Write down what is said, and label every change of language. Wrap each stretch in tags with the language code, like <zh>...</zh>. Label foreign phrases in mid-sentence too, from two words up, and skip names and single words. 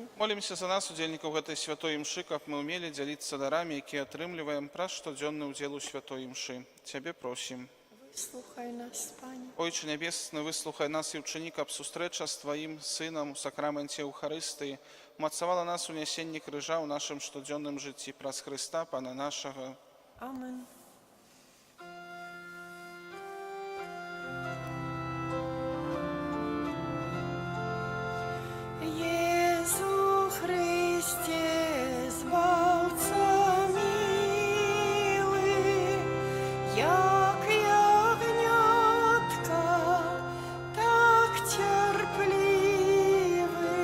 <be>Молімся за нас, удзельнікаў гэтай святой імшы, каб мы ўмелі дзяліцца дарамі, якія атрымліваем праз штодзённы ўдзел у святой імшы. Цябе просім. Выслухай нас, Пане. Ойче нябесны, выслухай нас і ўчыні, каб сустрэча з Тваім Сынам у сакраменце Еўхарыстыі умацавала нас у нясенні крыжа ў нашым штодзённым жыцці праз Хрыста, Пана нашага. Амен.</be> <pl>Jezu Chryście, Zbawco miły, jak jagniątka, tak cierpliwe,</pl>